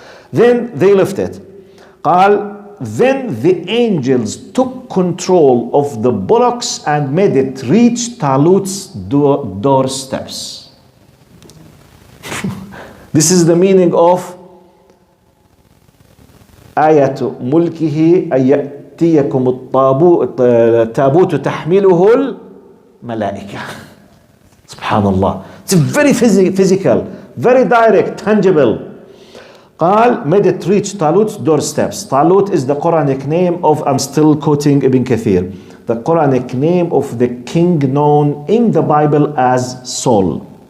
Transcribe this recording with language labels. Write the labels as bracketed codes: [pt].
[en] Then they left it. Then the angels took control of the bullocks and made it reach Talut's doorsteps. This is the meaning of [ar] آية ملكه أن يأتيكم التابوت تحمله الملائكة. [en] Subhanallah. It's very physical, very direct, tangible. Made it reach Talut's doorsteps. Talut is the Quranic name of, I'm still quoting Ibn Kathir, the Quranic name of the king known in the Bible as Saul.